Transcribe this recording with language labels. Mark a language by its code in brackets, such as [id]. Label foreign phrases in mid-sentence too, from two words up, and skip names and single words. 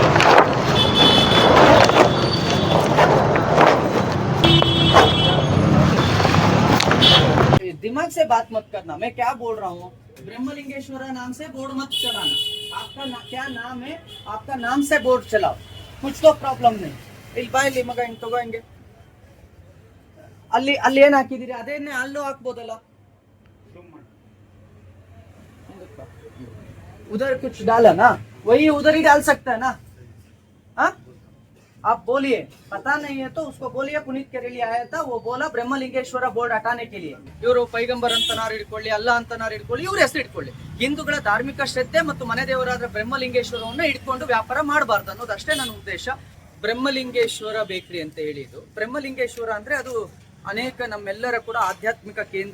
[hi] दिमाग से बात मत करना, मैं क्या बोल रहा हूँ। ब्रह्मलिंगेश्वर नाम से बोर्ड मत चलाना। आपका क्या नाम है, आपका नाम से बोर्ड चलाओ, कुछ तो प्रॉब्लम नहीं। [kn] ಇಲ್ಲಿ ಬಾ, ಇಲ್ಲಿ ಮಗ ಹಿಂಗ್ ತಗೋ, ಹಿಂಗೆ ಅಲ್ಲಿ ಅಲ್ಲಿ ಏನ್ ಹಾಕಿದಿರಿ ಅದೇನೆ ಅಲ್ಲೂ ಹಾಕ್ಬೋದಲ್ಲ. [hi] उधर कुछ डाला ना, वही उधर ही डाल सकता है ना। हाँ, आप बोलिए, पता नहीं है तो उसको बोलिए पुनीत केरेली आया था, वो बोला ब्रह्मलिंगेश्वर बोर्ड हटाने के लिए। [kn] ಇವರು ಪೈಗಂಬರ್ ಅಂತನಾರು ಇಟ್ಕೊಳ್ಳಿ, ಅಲ್ಲ ಅಂತನಾರು ಇಟ್ಕೊಳ್ಳಿ, ಇವ್ರ ಹೆಸರು ಇಟ್ಕೊಳ್ಳಿ. ಹಿಂದೂಗಳ ಧಾರ್ಮಿಕ ಶ್ರದ್ಧೆ ಮತ್ತು ಮನೆ ದೇವರಾದ ಬ್ರಹ್ಮಲಿಂಗೇಶ್ವರವನ್ನ ಇಟ್ಕೊಂಡು ವ್ಯಾಪಾರ ಮಾಡಬಾರ್ದು ಅನ್ನೋದು ಅಷ್ಟೇ ನನ್ನ ಉದ್ದೇಶ. ಬ್ರಹ್ಮಲಿಂಗೇಶ್ವರ ಬೇಕರಿ ಅಂತ ಹೇಳಿದ್ದು, ಬ್ರಹ್ಮಲಿಂಗೇಶ್ವರ ಅಂದ್ರೆ ಅದು ಅನೇಕ ನಮ್ಮೆಲ್ಲರ ಕೂಡ ಆಧ್ಯಾತ್ಮಿಕ ಕೇಂದ್ರ.